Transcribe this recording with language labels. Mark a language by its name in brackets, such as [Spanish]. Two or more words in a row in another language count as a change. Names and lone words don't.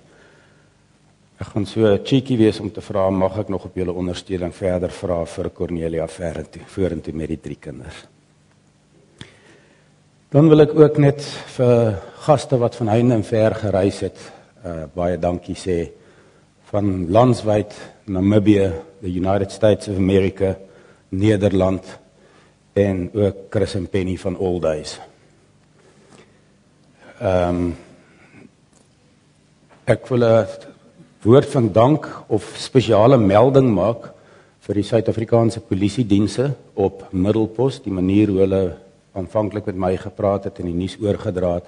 [Afrikaans] Ek gaan so cheeky wees om te vra, mag ek nog op julle ondersteuning verder vra vir Cornelia vorentoe met die 3 kinders. Dan wil ek ook net vir gaste wat van heinde en ver gereis het, baie dankie sê, van landswyd, Namibië, the United States of America, Nederland, en ook Chris en Penny van All Days. Ek wil 'n woord van dank of spesiale melding maak vir die Suid-Afrikaanse polisiedienste op Middelpos, die manier hoe hulle aanvanklik met my gepraat het en die nuus oorgedra het.